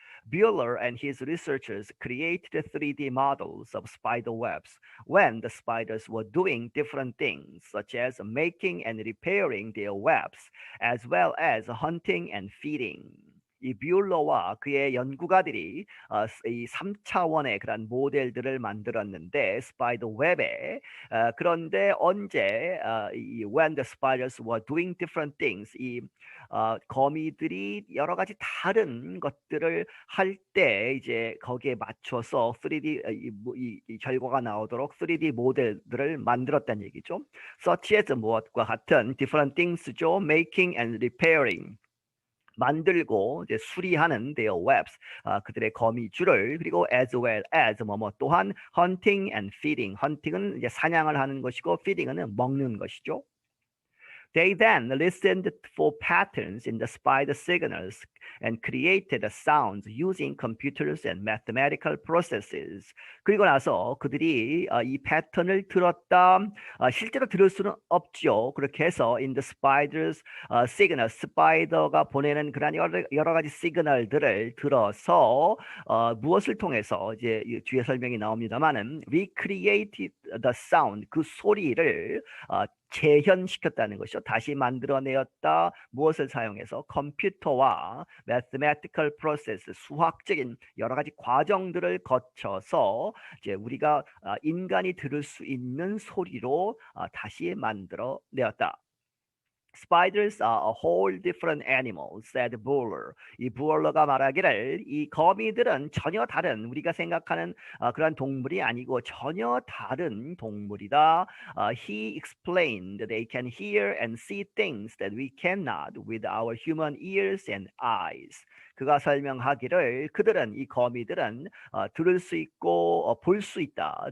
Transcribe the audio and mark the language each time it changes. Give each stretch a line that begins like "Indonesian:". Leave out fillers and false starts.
English: Bueller and his researchers created 3D models of spider webs when the spiders were doing different things, such as making and repairing their webs, as well as hunting and feeding.
Korean: 이 뷰러와 그의 연구가들이 이 3차원의 그런 모델들을 만들었는데 스파이더 웹에 그런데 언제
English: when the spiders were doing different things
Korean: 이 거미들이 여러 가지 다른 것들을 할 때 이제 거기에 맞춰서 3D 이 결과가 나오도록 3D 모델들을 만들었다는 얘기죠.
English: Such as
Korean: 무엇과 같은
English: different things죠. Making and repairing.
Korean: 만들고 이제 수리하는
English: their webs
Korean: 그들의 거미줄을 그리고
English: as well as
Korean: 뭐뭐 또한
English: hunting and feeding
Korean: hunting은 이제 사냥을 하는 것이고 feeding은 먹는 것이죠.
English: They then listened for patterns in the spider signals and created the sounds using computers and mathematical processes.
Korean: 그리고 나서 그들이 이 패턴을 들었다. 실제로 들을 수는 없죠. 그렇게 해서
English: in the spider's signal,
Korean: 스파이더가 보내는 그런 여러 가지 시그널들을 들어서 무엇을 통해서 이제 뒤에 설명이 나옵니다만은
English: recreated the sound
Korean: 그 소리를 재현시켰다는 것이죠. 다시 만들어내었다. 무엇을 사용해서 컴퓨터와
English: mathematical process
Korean: 수학적인 여러 가지 과정들을 거쳐서 이제 우리가 인간이 들을 수 있는 소리로 다시 만들어내었다.
English: Spiders are a whole different animal, said Bueller.
Korean: 이 부얼러가 말하기를 이 거미들은 전혀 다른 우리가 생각하는 그런 동물이 아니고 전혀 다른 동물이다.
English: He explained they can hear and see things that we cannot with our human ears and eyes.
Korean: 그가 설명하기를 그들은 이 거미들은 들을 수 있고 볼 수 있다.